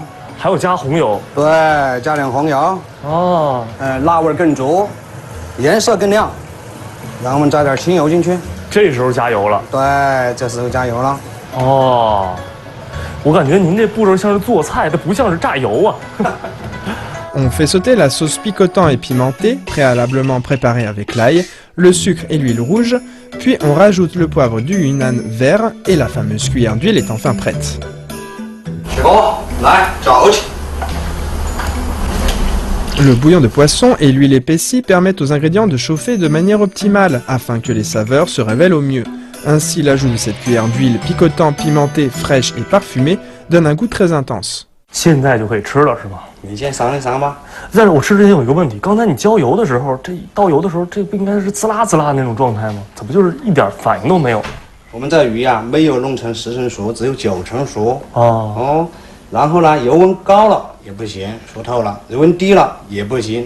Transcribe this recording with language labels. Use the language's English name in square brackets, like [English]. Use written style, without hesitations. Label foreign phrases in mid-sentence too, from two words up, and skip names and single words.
[Chinese] 还有加红油。对，加点红油。哦。辣味更足，颜色更亮。然后我们加点清油进去。这时候加油了。对，这时候加油了。哦，我感觉您这步骤像是做菜，这不像是榨油啊。 [French] On fait sauter la sauce piquante et pimentée, préalablement préparée avec l'ail, le sucre et l'huile rouge, puis on rajoute le poivre du Yunnan vert et la fameuse cuillère d'huile est enfin prête. Le bouillon de poisson et l'huile épaissie permettent aux ingrédients de chauffer de manière optimale afin que les saveurs se révèlent au mieux. Ainsi, l'ajout de cette cuillère d'huile piquante, pimentée, fraîche et parfumée donne un goût très intense. [Chinese] 现在就可以吃了是吧？你先尝一尝吧。但是我吃之前有一个问题，刚才你浇油的时候，这倒油的时候，这不应该是滋啦滋啦那种状态吗？怎么就是一点反应都没有？我们这鱼啊，没有弄成10成熟，只有9成熟。哦。然后呢，油温高了也不行，熟透了；油温低了也不行。